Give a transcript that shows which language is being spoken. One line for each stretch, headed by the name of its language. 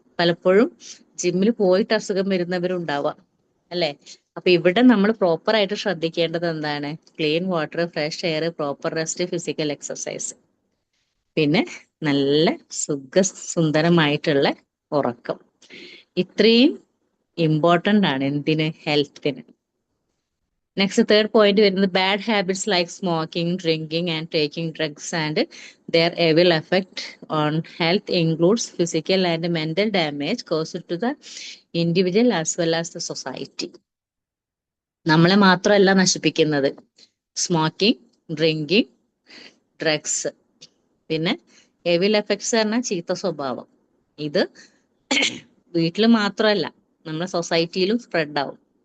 Malayalam: പലപ്പോഴും ജിമ്മിൽ പോയിട്ട് അസുഖം വരുന്നവരുണ്ടാവാം, അല്ലെ? അപ്പൊ ഇവിടെ നമ്മൾ പ്രോപ്പർ ആയിട്ട് ശ്രദ്ധിക്കേണ്ടത് എന്താണ്? Clean water, fresh air, proper rest, physical exercise, പിന്നെ നല്ല സുന്ദരമായിട്ടുള്ള ഉറക്കം. ഇത്രയും ഇമ്പോർട്ടന്റ് ആണ് എന്തിന്? ഹെൽത്തിന്.
English: Next third point വരുന്നത് bad habits like smoking, drinking and taking drugs and their evil effect on health includes physical and mental damage caused to the individual as well as the society.
Malayalam: നമ്മളെ മാത്രമല്ല നശിപ്പിക്കുന്നത് smoking, drinking, drugs. പിന്നെ എവിൽ effects പറഞ്ഞാൽ ചീത്ത സ്വഭാവം. ഇത് വീട്ടിൽ മാത്രമല്ല, നമ്മുടെ സൊസൈറ്റിയിലും സ്പ്രെഡ് ആവും.